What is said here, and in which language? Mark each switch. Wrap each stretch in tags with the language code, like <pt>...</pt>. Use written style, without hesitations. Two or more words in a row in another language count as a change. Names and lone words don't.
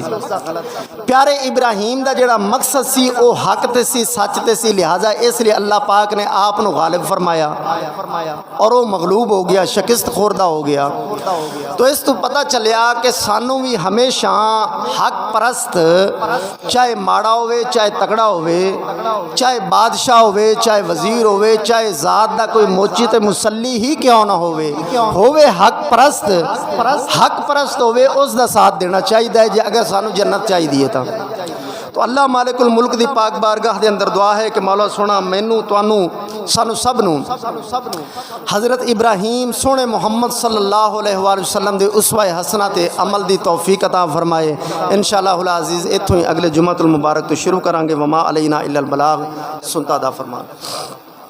<pa>پیارے ابراہیم دا جیہڑا مقصد سی او حق تے سی، سچ تے سی، لہٰذا ایس لئی اللہ پاک نے آپ نوں غالب فرمایا تے او مغلوب ہو گیا، شکست خوردہ ہو گیا. تے ایس توں پتہ چلیا کہ سانوں وی ہمیشہ حق پرست، چاہے ماڑا ہووے چاہے تگڑا ہووے، چاہے بادشاہ ہووے چاہے وزیر ہووے، چاہے ذات دا کوئی موچی تے مصلی ہی کیوں نہ ہووے حق پرست ہووے,</pa> <ur>اس کا ساتھ دینا چاہیے</ur> <pa>جے اگر سانوں جنت چاہیدی اے تے اللہ مالک الملک دی پاک بارگاہ دے اندر دعا اے کہ مولا سوہنا مینوں تہانوں سانوں سب نوں حضرت ابراہیم سوہنے محمد</pa> <ar>صلى الله عليه وسلم</ar> <pa>دے اسوۂ حسنہ تے عمل دی توفیق عطا فرمائے.</pa> <ar>إن شاء الله العزيز</ar> <pa>ایتھوں ہی اگلے جمعۃ المبارک توں شروع کراں گے.</pa> <ar>وما علينا إلا البلاغ.</ar> <pa>سنت دا فرمان.</pa>